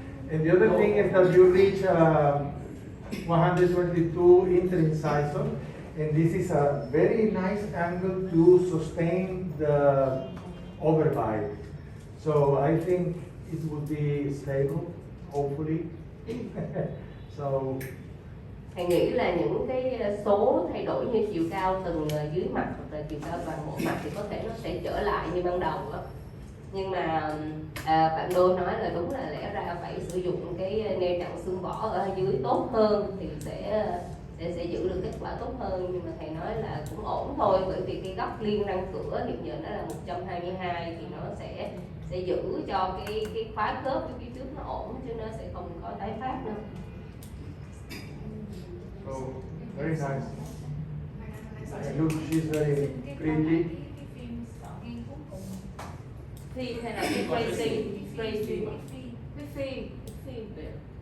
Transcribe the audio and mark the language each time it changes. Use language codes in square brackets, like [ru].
[en] And the other thing is that you reach 122 interincision, and this is a very nice angle to sustain the overbite. So I think it would be stable, hopefully. So [vi] Thầy nghĩ là những cái số thay đổi như chiều cao từng dưới mặt hoặc là chiều cao toàn bộ mặt thì có thể nó sẽ trở lại như ban đầu đó. Nhưng mà bạn Đô nói là đúng là lẽ ra phải sử dụng cái neo chặn xương vỏ ở dưới tốt hơn thì sẽ giữ được kết quả tốt hơn, nhưng mà thầy nói là cũng ổn thôi, bởi vì cái góc liên răng cửa hiện giờ nó là 122 thì nó sẽ giữ cho cái khóa khớp phía trước nó ổn chứ nó sẽ không có tái phát nữa. [en] So, very nice. And look, she's very pretty. [vi] Phim hay là cái Tracy cái phim đẹp.